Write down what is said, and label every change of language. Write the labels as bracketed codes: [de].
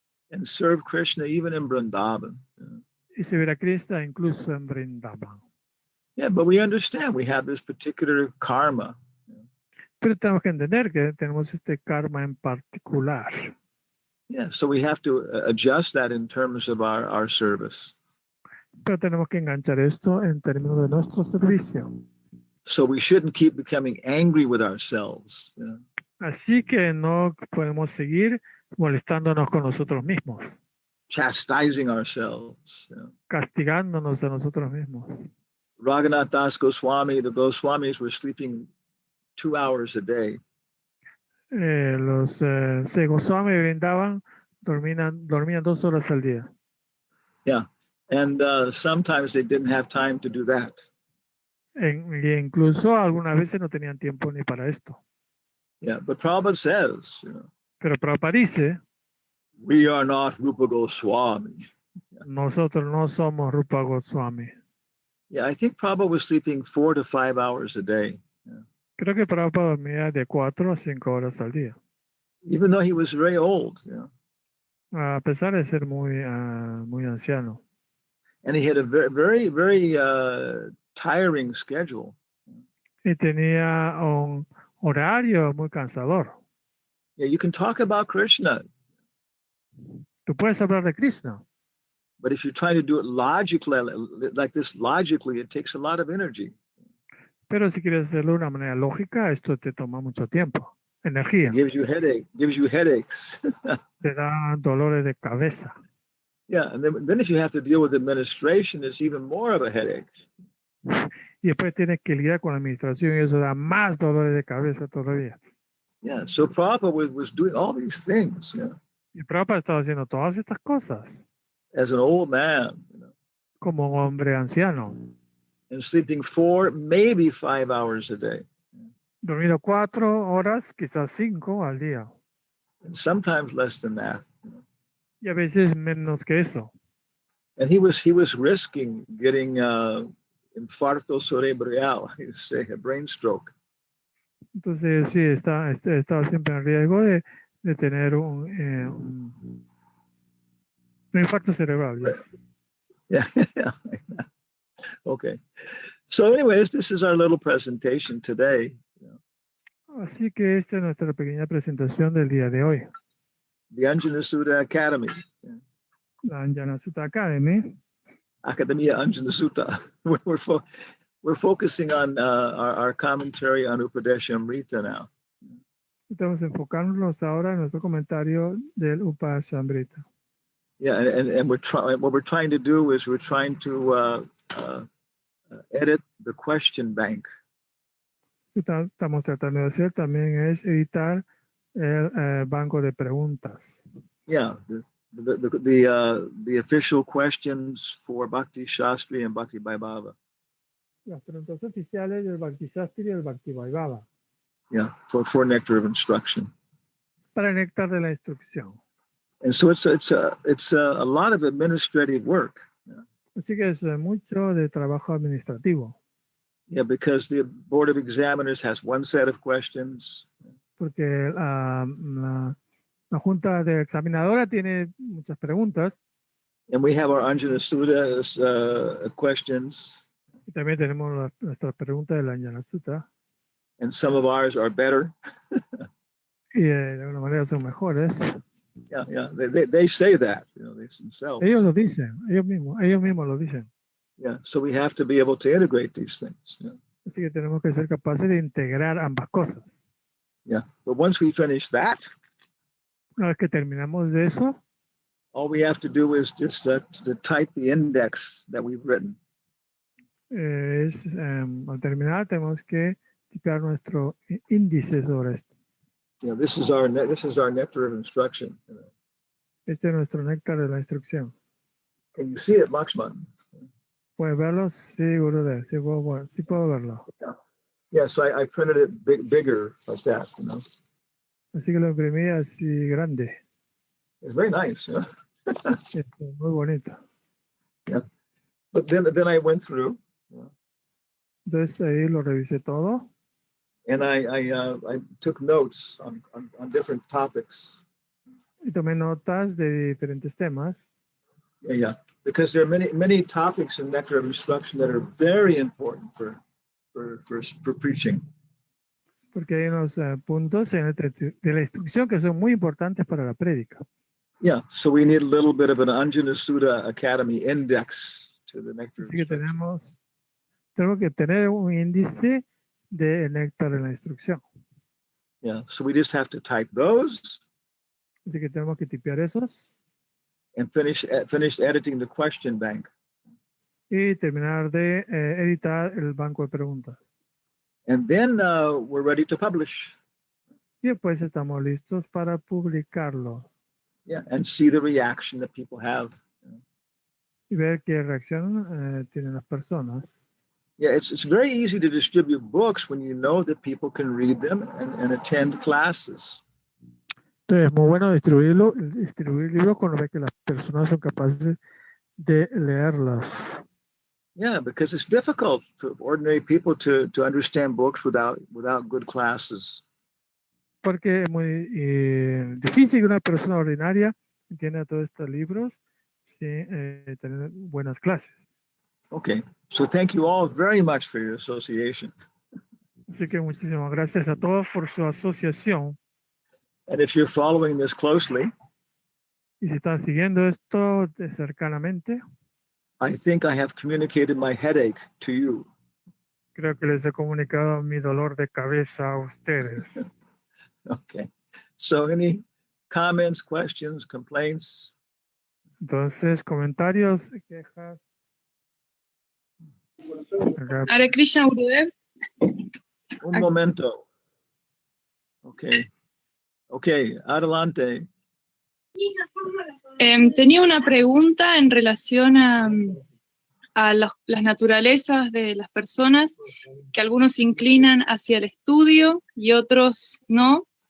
[en] and serve Krishna even in Vrindavan. [es] y servir a Krishna incluso en Vrindavan. [en] Yeah, but we understand we have this particular karma. [es] Pero tenemos que entender que tenemos este karma en particular. [en] Yeah, so we have to adjust that in terms of our service. [es] Pero tenemos que enganchar esto en términos de nuestro servicio. [en] So we shouldn't keep becoming angry with ourselves, [es] Así que no podemos seguir molestándonos con nosotros mismos, [en] chastising ourselves. [es] castigándonos a nosotros mismos. [en] Raghunath Das Goswami, the Goswamis were sleeping 2 hours a day. [es] Los Goswami brindaban, dormían 2 horas al día. [en] Yeah, and sometimes they didn't have time to do that. [es] Y incluso algunas veces no tenían tiempo ni para esto. [en] Yeah, but Prabhupada says, [es] Pero Prabhupada dice [en] We are not Rupa Goswami. [es] Nosotros no somos Rupa Goswami. [en] Yeah, I think Prabhupada was sleeping 4 to 5 hours a day. [es] Creo que Prabhupada dormía de 4 a 5 horas al día, [en] Even though he was very old, [es] a pesar de ser muy anciano. [en] and he had a very tiring schedule. [es] Y tenía un horario muy cansador. [en] Yeah, you can talk about Krishna, [es] Tú puedes hablar de Krishna, [en] but if you're trying to do it logically, like this, logically, it takes a lot of energy. [es] pero si quieres hacerlo de una manera lógica, esto te toma mucho tiempo, [en] It [es] energía, [en] gives you headaches. [es] te da dolores de cabeza. [en] Yeah, and then if you have to deal with administration, it's even more of a headache. [es] Y después tienes que lidiar con la administración y eso da más dolores de cabeza todavía. [en] Yeah, so Prabhupada was doing all these things, [es] Y Prabhupada estaba haciendo todas estas cosas [en] as an old man, [es] como un hombre anciano, [en] and sleeping 4, maybe 5 hours a day, [es] dormido 4 horas, quizás 5 al día, [en] and sometimes less than that. [es] y a veces menos que eso. [en] And he was risking getting [es] infarto cerebral, [en] say a brain stroke. [es] Entonces sí, estaba siempre en riesgo de tener un infarto cerebral. [en] Yes. Yeah. Okay. So, anyways, this is our little presentation today. [es] Así que esta es nuestra pequeña presentación del día de hoy. [en] The Anjana Sutta Academy, [es] La Anjana Sutta Academy. Academia Anjana Sutta. [en] We're focusing on our commentary on Upadeshamrita now. [es] Estamos enfocándonos ahora en nuestro comentario del Upashamrita. [en] Yeah, and what we're trying to do is we're trying to edit the question bank. [es] Estamos tratando de hacer también es editar el banco de preguntas. [en] Yeah, the official questions for Bhakti Shastri and Bhakti Vaibhava. [es] Las preguntas oficiales del Bhakti Shastri y el Bhakti Vaibhava. [en] Yeah, for nectar of instruction. [es] Para el néctar de la instrucción. [en] And so it's a lot of administrative work. [es] Así que es mucho de trabajo administrativo. [en] Yeah, because the Board of Examiners has one set of questions. [es] Porque la Junta de Examinadora tiene muchas preguntas. [en] And we have our Anjana Sutta questions. [es] Y también tenemos nuestras preguntas de la Anjana Sutta. [en] And some of ours are better. [es] Y de alguna manera son mejores. [en] Yeah. They say that, they themselves. [es] Ellos lo dicen, ellos mismos lo dicen. [en] Yeah, so we have to be able to integrate these things. [es] Así que tenemos que ser capaces de integrar ambas cosas. [en] Yeah, but once we finish that, [es] Una vez que terminamos de eso, [en] all we have to do is just to type the index that we've written. [es] Al terminar tenemos que tipear nuestro índice sobre esto. [en] This is our nectar of instruction. [es] Este es nuestro néctar de la instrucción. [en] Can you see it, Lakshman? [es] ¿Puedes verlo? Sí, Gurudev, sí puedo verlo. [en] Yeah, so I printed it bigger like that, [es] Así que lo imprimí así grande. [en] It's very nice, [es] Es muy bonito. [en] But then I went through. [es] Entonces ahí lo revisé todo. [en] And I took notes on different topics. [es] Y tomé notas de diferentes temas. [en] Yeah, because there are many topics in Nectar of Instruction that are very important for preaching. [es] Porque hay unos puntos de la instrucción que son muy importantes para la prédica. [en] Yeah, so we need a little bit of an Anjana Sutta Academy index to the Nectar of [es] Así que [en] Instruction. [es] tenemos que tener un índice de néctar de la instrucción. [en] Yeah, so we just have to type those [es] Así que tenemos que tipear esos [en] and finish editing the question bank. [es] y terminar de editar el banco de preguntas. [en] And then we're ready to publish. [es] Y después estamos listos para publicarlo [en] Yeah, and see the reaction that people have. [es] y ver qué reacción tienen las personas. [en] Yeah, it's very easy to distribute books when you know that people can read them and attend classes. [es] Entonces es muy bueno distribuir libros cuando ve que las personas son capaces de leerlos. [en] Yeah, because it's difficult for ordinary people to understand books without good classes. [es] Porque es muy difícil que una persona ordinaria entienda todos estos libros sin tener buenas clases. [en] Okay, so thank you all very much for your association. [es] Así que muchísimas gracias a todos por su asociación. [en] And if you're following this closely, [es] Y si están siguiendo esto cercanamente, [en] I think I have communicated my headache to you. [es] creo que les he comunicado mi dolor de cabeza a ustedes. [en] Okay, so any comments, questions, complaints? [es] Entonces, comentarios, quejas. Hare Krishna, Gurudev. Un momento. Okay, adelante. Tenía una pregunta en relación a las naturalezas de las personas, que algunos se inclinan hacia el estudio y otros no.